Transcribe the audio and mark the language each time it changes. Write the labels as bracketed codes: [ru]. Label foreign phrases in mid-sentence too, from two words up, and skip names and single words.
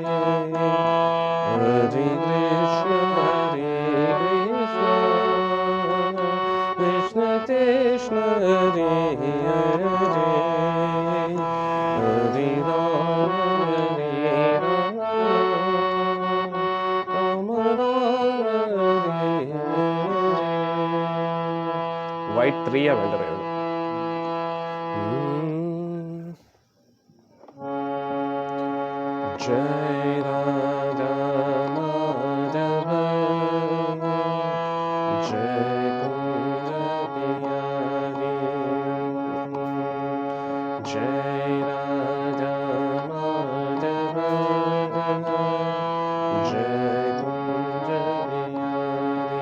[sa] ഹരേ കൃഷ്ണ കൃഷ്ണ കൃഷ്ണ ഹരേ ഹരേ, ഹരേ രാമ രാമ രാമ ഹരേ ഹരേ. [ml] വൈറ്റ് 3 വേണ്ടത്. [sa] ജയ രാധ മാധവ ജയ കുഞ്ച ബിഹാരി ജയ രാധ മാധവ ജയ കുഞ്ച ബിഹാരി.